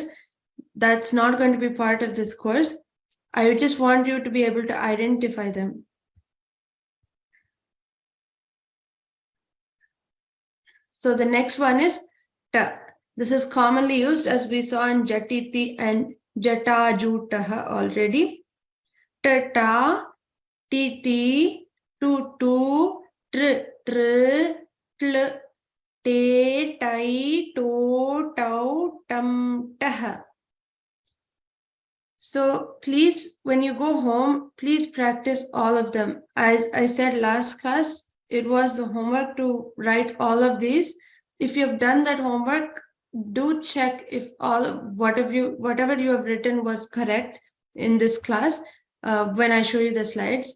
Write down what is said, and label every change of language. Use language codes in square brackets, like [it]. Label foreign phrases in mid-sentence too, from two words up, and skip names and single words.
[en] That's not going to be part of this course. I just want you to be able to identify them. So the next one is ta. This is commonly used as we saw in jatiti and jata jutaha already. [hi] Ta ta, ti ti, tu tu, tr tr, tl, te tai, to tau, tam taha. [en] So please, when you go home, please practice all of them. As I said last class, it was the homework to write all of these. If you have done that homework, do check if whatever you have written was correct in this class when I show you the slides.